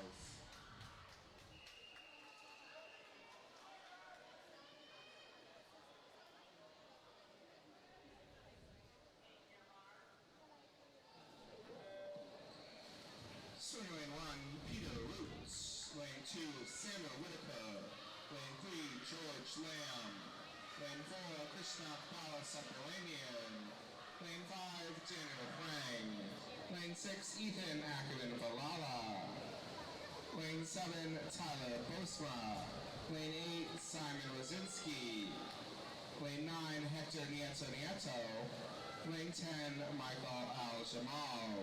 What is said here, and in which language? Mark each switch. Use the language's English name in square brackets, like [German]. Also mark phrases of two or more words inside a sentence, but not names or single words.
[English] Swing lane 1, Peter Roots. Lane 2, Samuel Whitaker. Lane 3, George Lamb. Lane 4, Krishna Balasubramanian. Lane 5, Daniel Prang. Lane 6, Ethan Ackerman Valala. Lane 7, Tyler Bosma. Lane 8, Simon Rosinski. Lane 9, Hector Nieto. Lane 10, Michael Al-Jamal.